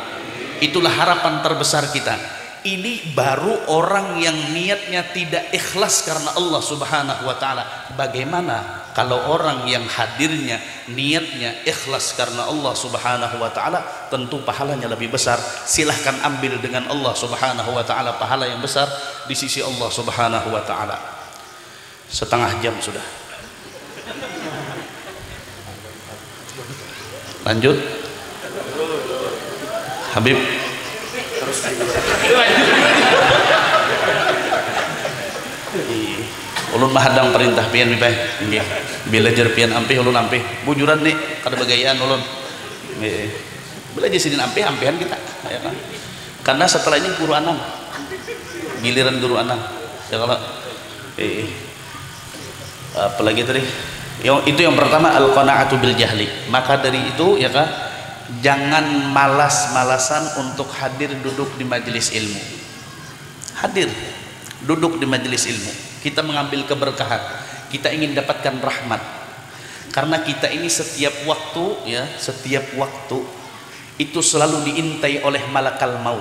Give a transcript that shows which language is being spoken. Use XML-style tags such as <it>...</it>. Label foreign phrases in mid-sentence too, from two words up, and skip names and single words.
<id>Itulah harapan terbesar kita. Ini baru orang yang niatnya tidak ikhlas karena Allah</id> <ar>Subhanahu wa taala.</ar> <id>Bagaimana kalau orang yang hadirnya niatnya ikhlas karena Allah</id> <ar>Subhanahu wa taala?</ar> <id>Tentu pahalanya lebih besar. Silahkan ambil dengan Allah</id> <ar>Subhanahu wa taala</ar> <id>pahala yang besar di sisi Allah</id> <ar>Subhanahu wa taala.</ar> <id>Setengah jam sudah. Lanjut. Habib.</id> <bjn>Ulun mahadang perintah pian bipay nggih, belajar pian ampih ulun ampih bujuran nih kada bagayaan ulun nggih, belajar sidin ampih ampihan kita ya kan, karena setelah ini guru anam, giliran guru anam ya kalau apalagi tadi itu yang pertama</bjn> <ar>al qanaatu bil jahli.</ar> <id>Maka dari itu ya kan, jangan malas-malasan untuk hadir duduk di majelis ilmu. Hadir, duduk di majelis ilmu. Kita mengambil keberkahan, kita ingin dapatkan rahmat. Karena kita ini setiap waktu ya, setiap waktu itu selalu diintai oleh</id> <ar>malakal maut.</ar>